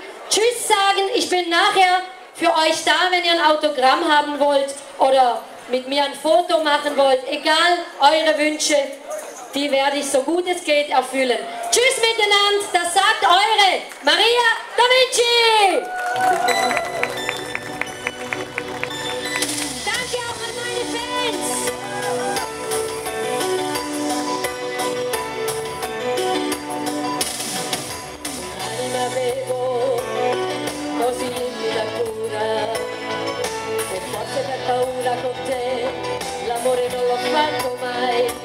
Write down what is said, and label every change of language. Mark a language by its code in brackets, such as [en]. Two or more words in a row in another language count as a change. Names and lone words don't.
[de] Tschüss sagen, ich bin nachher für euch da, wenn ihr ein Autogramm haben wollt oder mit mir ein Foto machen wollt, egal eure Wünsche, die werde ich so gut es geht erfüllen. Tschüss miteinander, das sagt eure Maria Da Vinci! Danke auch an meine Fans! [it] Anima bevo, così limpida cura, e forse per paura con te, l'amore non l'ho fatto mai.